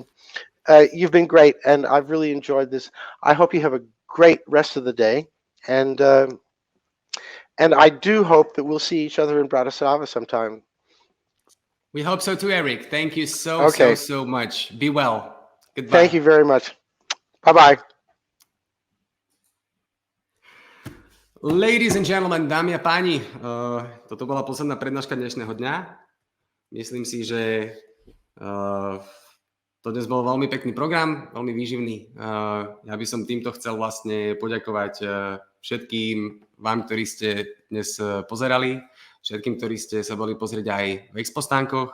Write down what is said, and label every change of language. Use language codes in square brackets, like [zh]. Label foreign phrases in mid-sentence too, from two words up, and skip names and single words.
[en] You've been great, and I've really enjoyed this. I hope you have a great rest of the day, and I do hope that we'll see each other in Bratislava sometime. We hope so too, Eric. Thank you so much. Be well. Goodbye. Thank you very much. Bye-bye. Ladies and gentlemen, [sk] dámy a páni, toto bola posledná prednáška dnešného dňa. Myslím si, že to dnes bol veľmi pekný program, veľmi výživný. Ja by som týmto chcel vlastne poďakovať všetkým vám, ktorí ste dnes pozerali, všetkým, ktorí ste sa boli pozrieť aj v expostánkoch.